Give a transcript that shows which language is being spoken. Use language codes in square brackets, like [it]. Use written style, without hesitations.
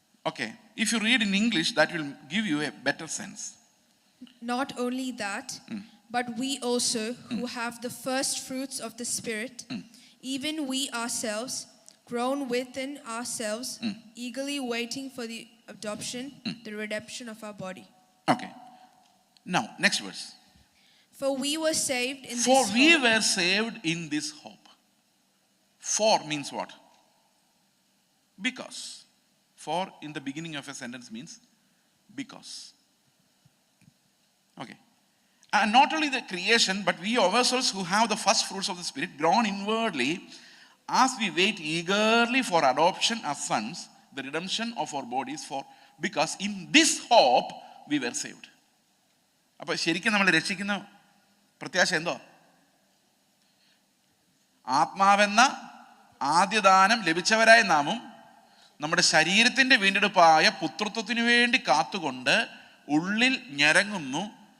[en] Okay, if you read in English that will give you a better sense. Not only that, but we also who have the first fruits of the Spirit, even we ourselves, grown within ourselves, eagerly waiting for the adoption, the redemption of our body. Okay. Now, next verse. For we were saved in For this we hope. were saved in this hope. For means what? Because. For in the beginning of a sentence means because. Okay. And not only the creation, but we ourselves who have the first fruits of the Spirit, grown inwardly as we wait eagerly for adoption as sons, the redemption of our bodies, for because in this hope we were saved. [ml] അപ്പോൾ ശരിക്കും നമ്മൾ രക്ഷിക്കുന്ന പ്രത്യാശ എന്തോ? ആത്മാവെന്ന ആദ്യദാനം ലഭിച്ചവരായ നാമും നമ്മുടെ ശരീരത്തിൻ്റെ വീണ്ടെടുപ്പായ പുത്രത്വത്തിനു വേണ്ടി കാത്തുകൊണ്ട് ഉള്ളിൽ ഞരങ്ങുന്നു.